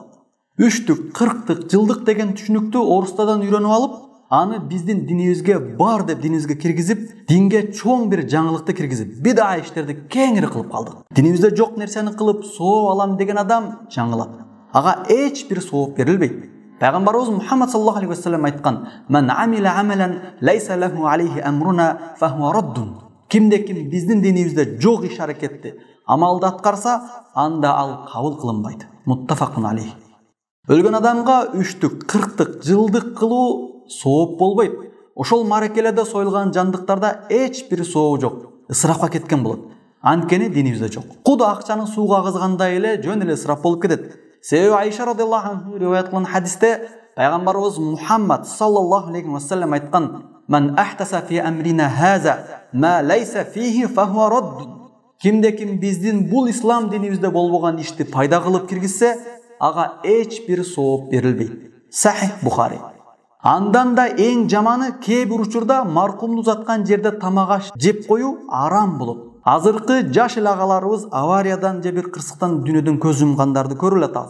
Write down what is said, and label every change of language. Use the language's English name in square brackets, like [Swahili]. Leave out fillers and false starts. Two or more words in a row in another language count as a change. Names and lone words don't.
[Kyrgyz] Үчтүк, 40-тык, жылдык деген түшүнүктү орустардан үйрөнүп алып, аны биздин динибизге бар деп динибизге киргизип, динге чоң бир жаңылыкты киргизип, бида иштерди кеңири кылып калдык. Динибизде жок нерсени кылып соо алам деген адам жаңылат. Ага эч бир сооп берилбейт. [Arabic] Пайгамбарыбыз Мухаммад صلى الله عليه وسلم айткан: "من عمل عملا ليس له عليه أمرنا فهو رد." [Kyrgyz] Кимде-ким биздин динибизде жок иш аракетти амалды аткарса, анда ал кабыл кылынбайт. [Arabic] متفق عليه. [Kyrgyz] Өлгөн адамга 3-түк, 40-тык, жылдык кылуу сооп болбойт. Ошол маракеледе союлган жандыктарда эч бир соо жок. Ысырапка кеткен болот. Анткени динибизде жок. Куду акчаны сууга агызгандай эле жөн эле ысырап болуп кетет. [Arabic] Себеби Айша رضي الله عنه [Kyrgyz] риваят кылган хадисте пайгамбарыбыз Мухаммад [Arabic] صلى الله عليه وسلم айткан: "من أحدث في أمرنا هذا ما ليس فيه فهو رد." [Kyrgyz] Кимде-ким биздин бул ислам динибизде болбогон ишти пайда кылып киргизсе, ага эч бир сооп берилбейт. Сахих Бухари. Андан да эң жаманы кээ бир учурда маркумду узаткан жерде тамак аш жеп коюу арам болот. Азыркы жаш эле агаларыбыз авариядан же бир кырсыктан дүйнөдөн көз жумгандарды көрүп атабыз.